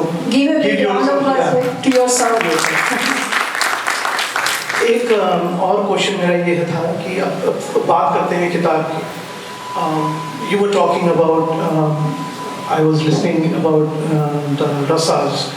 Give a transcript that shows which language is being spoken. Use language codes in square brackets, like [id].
[en] give a big round of applause to yourself. [hi] एक और question मेरा ये था कि अब बात करते हैं किताब की. [en] You were talking about, I was listening about the rasas.